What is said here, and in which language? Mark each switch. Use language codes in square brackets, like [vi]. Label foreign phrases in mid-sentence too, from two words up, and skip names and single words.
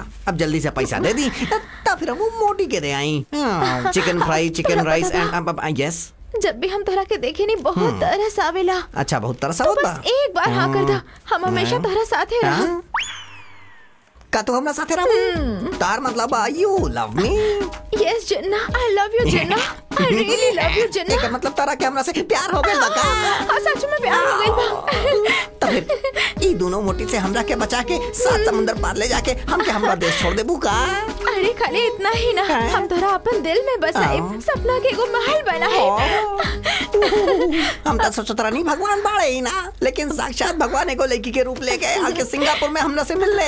[bho] अब जल्दी से पैसा दे दी तब फिर हम मोटी के दे आई। [en] Chicken fry, chicken rice and yes. [bho] जब भी हम तोहरा के देखे नहीं बहुत तरस आवेला। अच्छा, बहुत तरस आवत बा। बस एक बार हाँ कर दा, हम हमेशा तोहरा साथे रह। का तू हमरा साथे रह? तार मतलब [en] you love me? Yes Jinna, I love you Jinna, I really love you Jinna. [bho] एकर मतलब तारा के हमरा से प्यार हो गइल बा का? हां सच में प्यार हो गइल बा। तब फिर ई दोनों मोटी से हमरा के बचा के सात समुंदर पार ले जाके हम के हमरा देश छोड़ देबू का? अरे खाली इतना ही ना, हम तोरा अपन दिल में बसाए, सपना के एगो महल बनाए। हम तो सोचत रहनी भगवान बाड़े ही ना, लेकिन साक्षात भगवान एगो लड़की के रूप लेके आके सिंगापुर में हमरा से मिलले।